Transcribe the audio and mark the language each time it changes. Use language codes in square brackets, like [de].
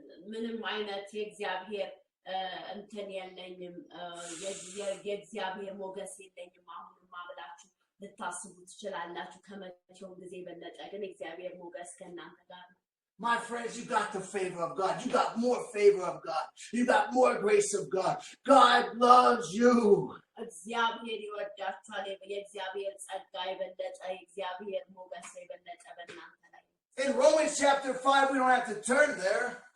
[am] ምንም አይነት የእግዚአብሔር እንትን የለኝም የእግዚአብሔር ሞገስ የለኝም አሁንም ማብላችሁ ልታስቡ ትችላላችሁ ከመቼው ጊዜ በለጠ ግን እግዚአብሔር ሞገስ ከእናንተ ጋር ነው [en] My friends, you got the favor of God. You got more favor of God. You got more grace of God. God loves you. [am] እግዚአብሔር ይወዳችኋል የእግዚአብሔር ጸጋ የበለጠ የእግዚአብሔር ሞገስ የበለጠ በእናንተ ላይ [en] In Romans chapter 5, we don't have to turn there.